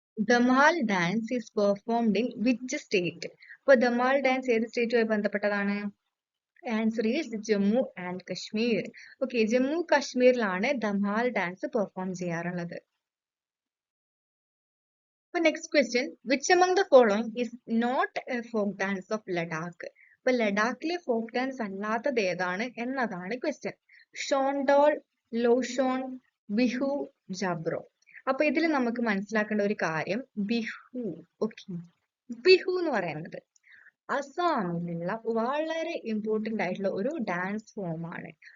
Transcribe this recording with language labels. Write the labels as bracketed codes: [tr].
[en] Dhamal dance is performed in which state? [ml] അപ്പൊ Dhamaal dance ഏത് സ്റ്റേറ്റുമായി ബന്ധപ്പെട്ടതാണ്? [en] Answer is Jammu and Kashmir. [ml] Okay, Jammu കാശ്മീരിലാണ് Dhamaal dance perform ചെയ്യാറുള്ളത്. [en] അപ്പൊ next question, which among the following is not a folk dance of Ladakh? [ml] അപ്പൊ ലഡാക്കിലെ folk dance അല്ലാത്തത് ഏതാണ് എന്നതാണ് ക്വസ്റ്റ്യൻ. ഷോൺഡോൾ, ലോഷോൺ, ബിഹു, ജാബ്രോ. അപ്പൊ ഇതിൽ നമുക്ക് മനസ്സിലാക്കേണ്ട ഒരു കാര്യം ബിഹു. ഓക്കെ, ബിഹു എന്ന് പറയുന്നത് അസാമിലുള്ള വളരെ ഇമ്പോർട്ടന്റ് ആയിട്ടുള്ള ഒരു ഡാൻസ് ഫോം ആണ്.